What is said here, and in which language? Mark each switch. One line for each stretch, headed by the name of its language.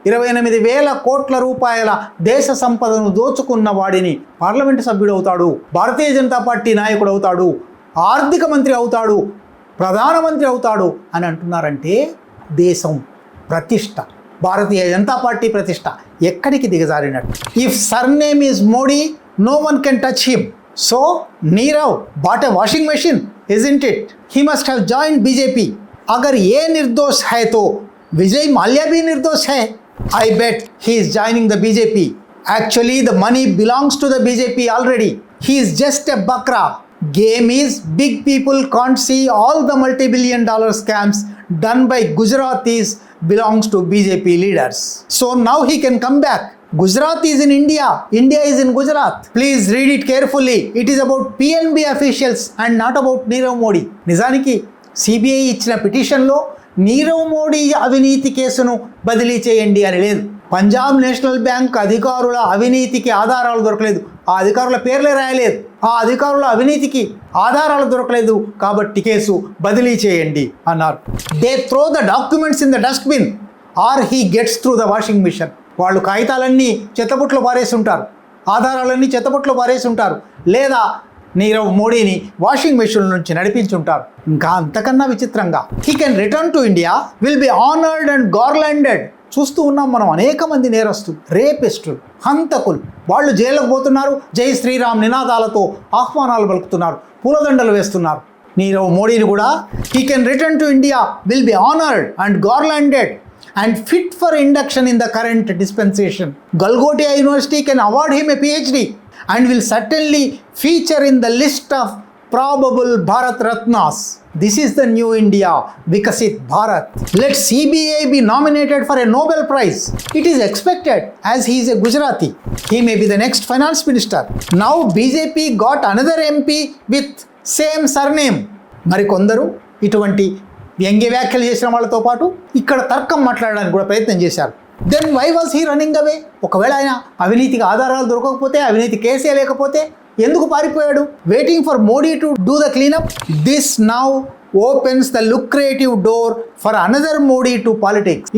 Telugu: 28,000 కోట్ల రూపాయల దేశ సంపదను దోచుకున్న వాడిని పార్లమెంటు సభ్యుడు అవుతాడు, భారతీయ జనతా పార్టీ నాయకుడు అవుతాడు, ఆర్థిక మంత్రి అవుతాడు, ప్రధానమంత్రి అవుతాడు అని అంటున్నారంటే దేశం ప్రతిష్ట, భారతీయ జనతా పార్టీ ప్రతిష్ట ఎక్కడికి దిగజారినట్టు.
English: If surname is Modi, no one can touch him. So, Nirav bought a washing machine, isn't it? He must have joined BJP.
Hindi: अगर ये निर्दोष है तो विजय माल्या भी निर्दोष है.
English: I bet he is joining the BJP. Actually, the money belongs to the BJP already. He is just a bakra. Game is big people can't see all the multi-billion-dollar scams done by Gujaratis belongs to BJP leaders. So now he can come back. Gujarat is in India, India is in Gujarat. Please read it carefully. It is about PNB officials and not about Nirav Modi.
Telugu: నిజానికి CBI ఇచ్చిన పిటిషన్లో నీరవ్ మోడీ అవినీతి కేసును బదిలీ చేయండి అని లేదు. Punjab national bank అధికారుల అవినీతికి ఆధారాలు దొరకలేదు, ఆ అధికారుల పేర్లే రాయలేదు, ఆ అధికారుల అవినీతికి ఆధారాలు దొరకలేదు కాబట్టి కేసు బదిలీ చేయండి అన్నారు.
English: They throw the documents in the dustbin or he gets through the washing machine.
Telugu: వాళ్ళు కాగితాలన్నీ చెత్తబుట్లో పారేస్తుంటారు, ఆధారాలన్నీ చెత్తబుట్లో పారేస్తుంటారు, లేదా నీరవ్ మోడీని వాషింగ్ మెషిన్ నుంచి నడిపించుంటారు. ఇంకా అంతకన్నా విచిత్రంగా
English: He can return to India, will be honoured and garlanded.
Telugu: చూస్తూ ఉన్నాం మనం అనేక మంది నేరస్తులు, రేపిస్టులు, హంతకులు, వాళ్ళు జైలుకు పోతున్నారు, జై శ్రీరామ్ నినాదాలతో ఆహ్వానాలు పలుకుతున్నారు, పూలదండలు వేస్తున్నారు. నీరవ్ మోడీని కూడా
English: He can return to India, will be honoured and garlanded and fit for induction in the current dispensation. Galgotia University can award him a PhD and will certainly feature in the list of probable Bharat Ratnas. This is the new India, Vikasit Bharat. Let CBI be nominated for a Nobel Prize. It is expected, as he is a Gujarati. He may be the next finance minister. Now BJP got another MP with same surname.
Telugu: మరి కొందరు ఇటువంటి వ్యంగ్య వ్యాఖ్యలు చేసిన వాళ్ళతో పాటు ఇక్కడ తర్కం మాట్లాడడానికి కూడా ప్రయత్నం చేశారు.
English: Then why was he running away?
Telugu: ఒకవేళ ఆయన అవినీతికి ఆధారాలు దొరకకపోతే, అవినీతి కేసే లేకపోతే ఎందుకు పారిపోయాడు?
English: Waiting for Modi to do the cleanup. This now opens the lucrative door for another Modi to politics.